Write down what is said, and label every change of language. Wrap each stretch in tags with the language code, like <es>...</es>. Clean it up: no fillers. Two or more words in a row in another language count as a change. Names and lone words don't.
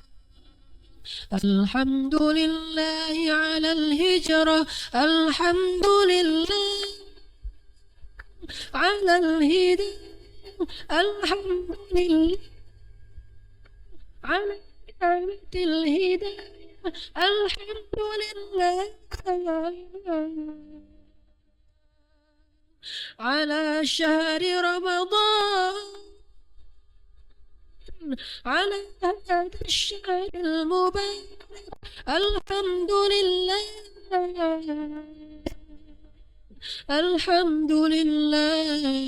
<ar>الحمد لله على الهجرة. الحمد لله على الهداية. الحمد لله على الهداية. Alhamdulillah على شهر رمضان. على هذا الشهر المبارك. الحمد لله. الحمد لله.</ar>